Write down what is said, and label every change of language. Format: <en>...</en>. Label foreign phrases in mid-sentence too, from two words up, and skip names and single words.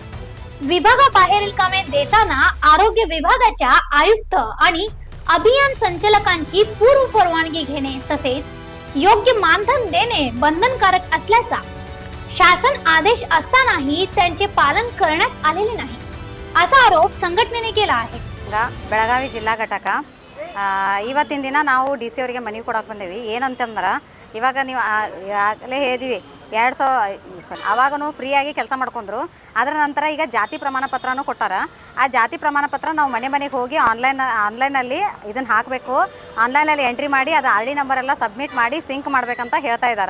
<mr>विभागाबाहेरील कामे देताना आरोग्य विभागाच्या आयुक्त आणि अभियान संचालकांची पूर्व परवानगी घेणे तसेच योग्य मानधन देणे बंधनकारक असल्याचा शासन आदेश असतानाही त्यांचे पालन करण्यात आलेले नाही असा आरोप संघटनेने केला आहे।</mr> <kn>ಬೆಳಗಾವಿ ಜಿಲ್ಲಾ ಘಟಕ ಇವತ್ತಿನ ದಿನ ನಾವು DC ಅವರಿಗೆ ಮನವಿ ಕೊಡಕ್ಕೆ ಬಂದೇವಿ। ಏನಂತಂದ್ರೆ ಇವಾಗ ನೀವು ಆಗಲೇ ಹೇಳಿದ್ವಿ 2000 ಅವಾಗೂ ಫ್ರೀಯಾಗಿ ಕೆಲಸ ಮಾಡ್ಕೊಂಡ್ರು, ಅದರ ನಂತರ ಈಗ ಜಾತಿ ಪ್ರಮಾಣ ಪತ್ರನೂ ಕೊಟ್ಟಾರ। ಆ ಜಾತಿ ಪ್ರಮಾಣ ಪತ್ರ ನಾವು ಮನೆ ಮನೆಗೆ ಹೋಗಿ ಆನ್ಲೈನಲ್ಲಿ ಇದನ್ನು ಹಾಕಬೇಕು, ಆನ್ಲೈನಲ್ಲಿ ಎಂಟ್ರಿ ಮಾಡಿ ಅದು RD ನಂಬರ್ ಎಲ್ಲ ಸಬ್ಮಿಟ್ ಮಾಡಿ ಸಿಂಕ್ ಮಾಡಬೇಕಂತ ಹೇಳ್ತಾ ಇದ್ದಾರೆ।</kn>